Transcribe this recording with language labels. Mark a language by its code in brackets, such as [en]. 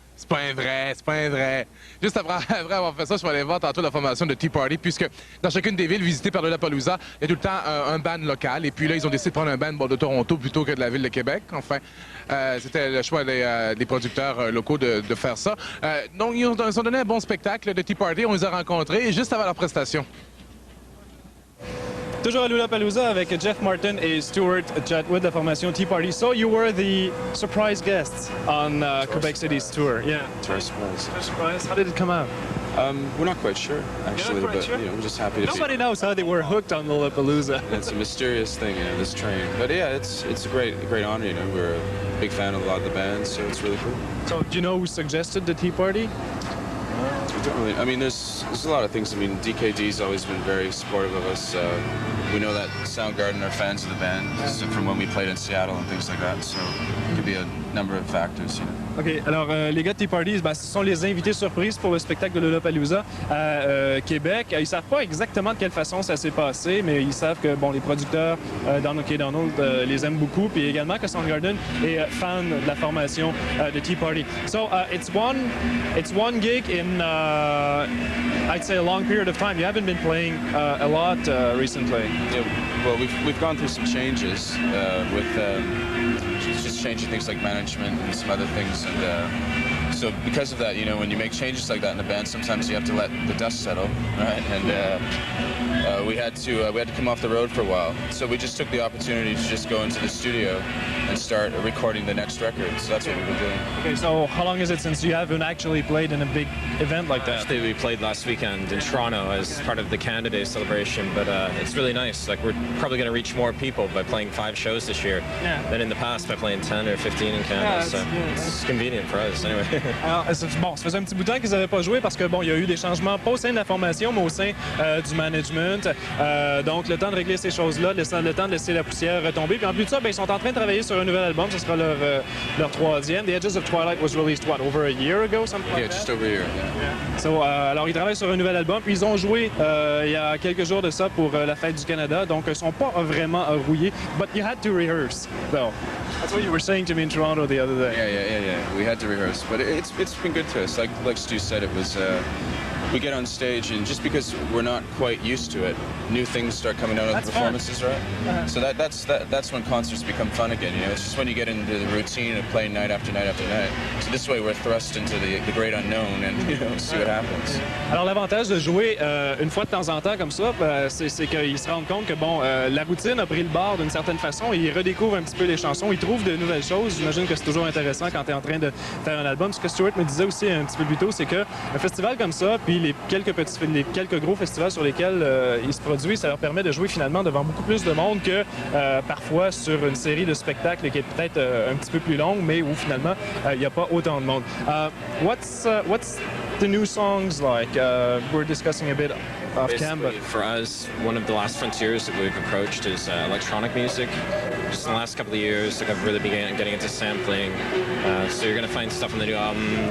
[fr] C'est pas un vrai, c'est pas un vrai. Juste après avoir fait ça, je vais aller voir tantôt la formation de Tea Party, puisque dans chacune des villes visitées par Lollapalooza, il y a tout le temps un band local. Et puis là, ils ont décidé de prendre un band de Toronto plutôt que de la ville de Québec. Enfin, c'était le choix des producteurs locaux de faire ça. Donc, ils ont donné un bon spectacle de Tea Party. On les a rencontrés juste avant leur prestation. Toujours à Lollapalooza avec Jeff Martin et Stuart Chatwood de la formation Tea Party. [en] So you were the surprise guests on Québec City's tour. Yeah. To our surprise. To our surprise. How did it come out? We're not quite sure, actually, but you know, we're just happy to Nobody knows how they were hooked on Lollapalooza. It's a mysterious thing, you know, this train. But yeah, it's a great honor. You know, we're a big fan of a lot of the bands, so it's really cool. So do you know who suggested the Tea Party? We don't really. I mean, there's a lot of things. I mean, DKD's always been very supportive of us. We know that Soundgarden are fans of the band from when we played in Seattle and things like that. So it could be a number of factors, you know. OK. [fr] Alors, les gars de Tea Party, ce sont les invités surprises pour le spectacle de Lollapalooza à Québec. Ils savent pas exactement de quelle façon ça s'est passé, mais ils savent que, bon, les producteurs Donald K. Donald les aiment beaucoup, puis également que Soundgarden est fan de la formation de Tea Party. [en] So, it's one gig in, I'd say, a long period of time. You haven't been playing a lot recently. Yeah, well, we've gone through some changes with just changing things like management and some other things, and so because of that, you know, when you make changes like that in a band, sometimes you have to let the dust settle, right? And we had to come off the road for a while, so we just took the opportunity to just go into the studio and start recording the next record. So that's what we've been doing. Okay, so how long is it since you haven't actually played in a big event like that? Actually, we played last weekend in Toronto as part of the Canada Day celebration, but it's really nice. Like, we're probably going to reach more people by playing 5 shows this year than in the past by playing 10 or 15 in Canada. So it's convenient for us, anyway. [fr] Alors, bon, ça faisait un petit bout de temps qu'ils n'avaient pas joué parce que, bon, il y a eu des changements pas au sein de la formation, mais au sein du management. Donc, le temps de régler ces choses-là, le temps de laisser la poussière retomber. Puis en plus de ça, ben, ils sont en train de travailler sur un nouvel album. Ce sera leur 3e. [en] The Edges of Twilight was released, what, over a year ago? Something like that? Just over a year, yeah. [fr] So, alors, ils travaillent sur un nouvel album. Puis ils ont joué il y a quelques jours de ça pour la fête du Canada. Donc, ils ne sont pas vraiment rouillés. [en] But you had to rehearse, though. That's what you were saying to me in Toronto the other day. Yeah. We had to rehearse, but it's been good to us. Like Stu said, it was. We get on stage, and just because we're not quite used to it, new things start coming out of the performances, fun. Right? So that's when concerts become fun again. You know, it's just when you get into the routine of playing night after night after night. So this way, we're thrust into the great unknown, and you know, see what happens. [fr] Alors l'avantage de jouer une fois de temps en temps comme ça, c'est qu'ils se rendent compte que bon, la routine a pris le bord d'une certaine façon. Ils redécouvrent un petit peu les chansons, ils trouvent de nouvelles choses. J'imagine que c'est toujours intéressant quand tu es en train de faire un album. Ce que Stuart me disait aussi un petit peu plus tôt, c'est qu'un festival comme ça, puis les quelques gros festivals sur lesquels ils se produisent, ça leur permet de jouer finalement devant beaucoup plus de monde que parfois sur une série de spectacles qui est peut-être un petit peu plus longue, mais où finalement il n'y a pas autant de monde. [en] What's the new songs like? We're discussing a bit off camera. For us, one of the last frontiers that we've approached is electronic music. Just in the last couple of years, like, I've really began getting into sampling. So you're going to find stuff on the new album.